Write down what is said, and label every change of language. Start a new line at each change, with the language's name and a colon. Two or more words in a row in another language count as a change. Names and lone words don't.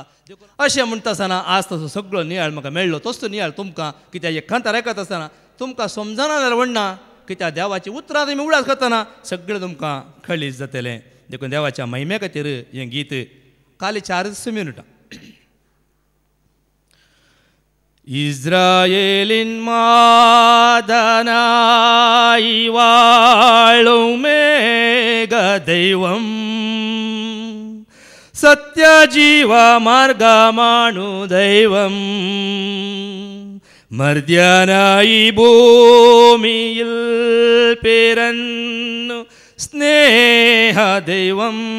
Konkani: अशें म्हणटा आसतना आज तसो सगळो नियाळ म्हाका मेळ्ळो. तसो नियाळ तुमकां. कित्याक हे खंतार आयकता आसतना तुमकां समजना जाल्यार म्हणना. कित्याक देवाची उतरां तुमी उगडास करतना सगळें तुमकां खळीत जातलें. देखून देवाच्या महिमे खातीर हें गीत खाली 4 मिनटां.
Malayalam: ഇസ്രായേലിൻ മാദനായ് വാളു മേഘ ദൈവം സത്യ ജീവ മാർഗ്ഗം ആണു ദൈവം മർത്ത്യനായ് ഭൂമിയിൽ പിറന്നു സ്നേഹ ദൈവം